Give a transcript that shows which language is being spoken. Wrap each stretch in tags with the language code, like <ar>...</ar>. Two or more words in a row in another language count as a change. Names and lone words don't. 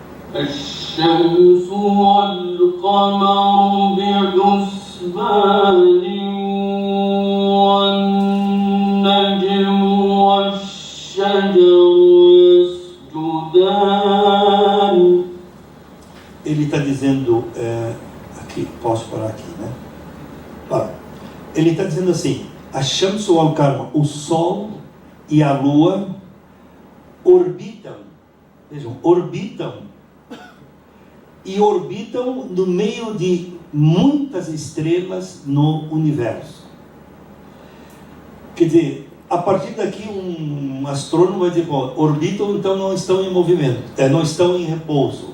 <ar>الشمس والقمر بحسبان والنجم والشجر يسجدان.</ar> <pt>Ele está dizendo, aqui, posso parar aqui, né? Ele está dizendo assim, a</pt> <ar>شمس القمر,</ar> <pt>o Sol e a Lua orbitam, vejam, orbitam no meio de muitas estrelas no universo. Quer dizer, a partir daqui um astrônomo vai dizer, bom, orbitam, então não estão em movimento, não estão em repouso.</pt>